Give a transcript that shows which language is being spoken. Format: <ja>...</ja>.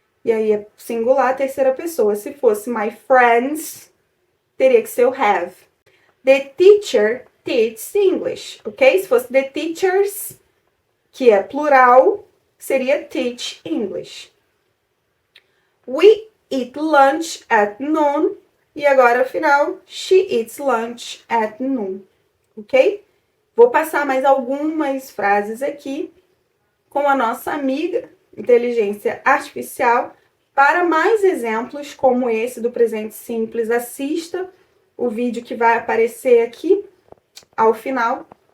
<pt>E aí é singular, terceira pessoa. Se fosse my friends, teria que ser o have.</pt> <en>The teacher teaches English, ok?</en> <pt>Se fosse</pt> <en>the teachers,</en> <pt>que é plural, seria</pt> <en>teach English. We eat lunch at noon.</en> <pt>E agora, ao final,</pt> <en>she eats lunch at noon. Ok?</en> <pt>Vou passar mais algumas frases aqui com a nossa amiga inteligência artificial. Para mais exemplos como esse do presente simples, assista o vídeo que vai aparecer aqui ao final.</pt>